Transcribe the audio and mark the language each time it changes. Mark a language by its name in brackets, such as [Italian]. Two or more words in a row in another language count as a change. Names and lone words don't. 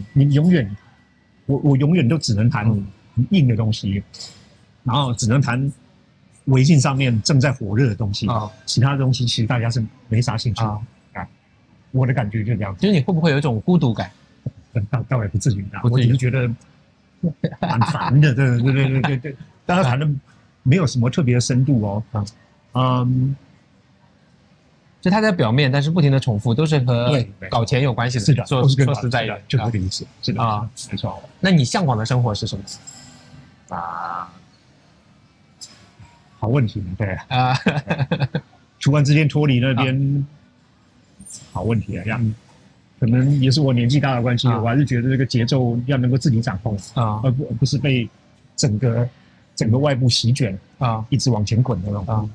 [Chinese] 你永遠，我永遠都只能談硬的東西，然後只能談微信上面正在火熱的東西。其他的東西其實大家是沒啥興趣的。我的感覺就這樣。就是你會不會有一種孤獨感？倒也不至於的，我只是覺得蠻煩的。對，大家談的沒有什麼特別的深度哦。就它在表面，但是不停的重複，都是和搞錢有關係的。是的，說實在的，就這個意思。是的啊，沒錯。那你向往的生活是什麼？好問題，對啊。突然之間脫離那邊，好問題啊，可能也是我年紀大的關係，我還是覺得這個節奏要能夠自己掌控而不是被整個外部席捲一直往前滾的那種。